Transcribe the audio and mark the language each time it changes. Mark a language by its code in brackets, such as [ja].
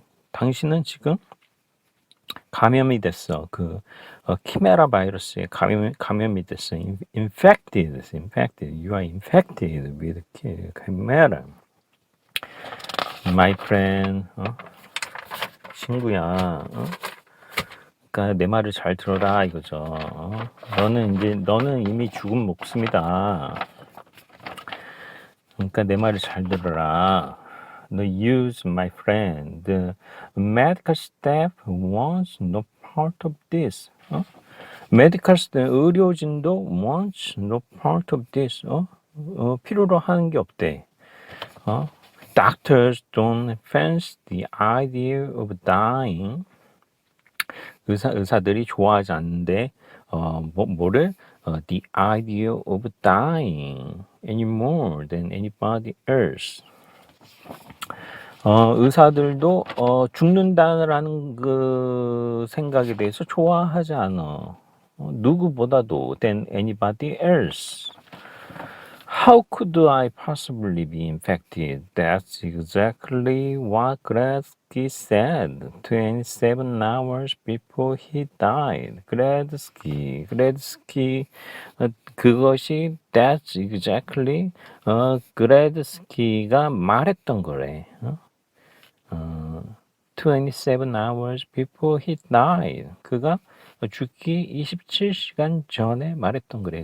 [ko] 당신은 지금 감염이 됐어. 키메라 바이러스에 감염이 됐어. [en] infected. You are infected with chimera. My friend. [ko] 친구야. 그러니까 내 말을 잘 들어라 이거죠. 너는 이미 죽은 목숨이다. 그러니까 내 말을 잘 들어라. [en] The use, my friend. The medical staff wants no part of this. medical staff, [ko] 의료진도 [en] wants no part of this. [ko] 필요로 하는 게 없대. [en] Doctors don't fancy the idea of dying. [ko] 의사들이 좋아하지 않는데 뭐를 [en] the idea of dying any more than anybody else. [ko] 의사들도 죽는다라는 그 생각에 대해서 좋아하지 않아. 누구보다도 [en] than anybody else. How could I possibly be infected? That's exactly what Gretzky said 27 hours before he died. [ko] Gretzky, 그것이 [en] that's exactly [ko] Gretzky가 말했던 거래. [en] 27 hours before he died. [ko] 그가 죽기 27시간 전에 말했던 거래.